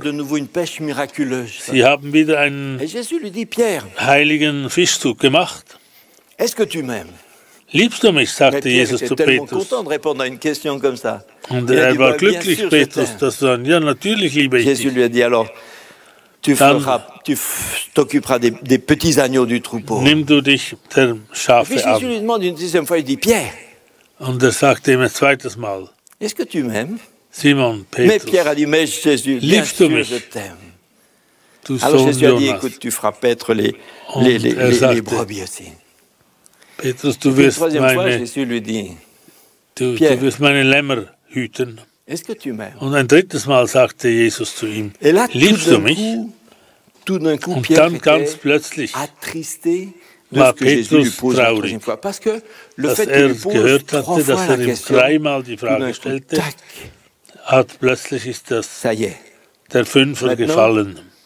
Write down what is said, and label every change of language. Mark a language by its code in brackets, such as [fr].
[de] Sie haben wieder einen heiligen Fischzug gemacht. Liebst du mich, sagte Jesus zu Petrus. Und war glücklich, Petrus, dass du sagst, ja, natürlich liebe ich dich. [fr] Jesus lui a dit alors, tu t'occuperas des petits agneaux du troupeau. [de] Nimm du dich der Schafe an. [fr] Jésus lui demande une deuxième fois, il dit, Pierre. [de] Und sagte ihm ein zweites Mal, [fr] est-ce que tu m'aimes? [de] Simon, Petrus, [fr] mais Pierre a dit, mais Jésus, [de] liebst du mich? [fr] Je t'aime. Alors Jésus a dit, écoute, tu feras paître les brebis aussi. [de] Petrus, du wirst meine Lämmer hüten. Und ein drittes Mal sagte Jesus zu ihm, liebst du mich? Und dann ganz plötzlich war Petrus traurig, dass gehört hatte, dass ihm dreimal die Frage stellte, plötzlich ist der Fünfer gefallen.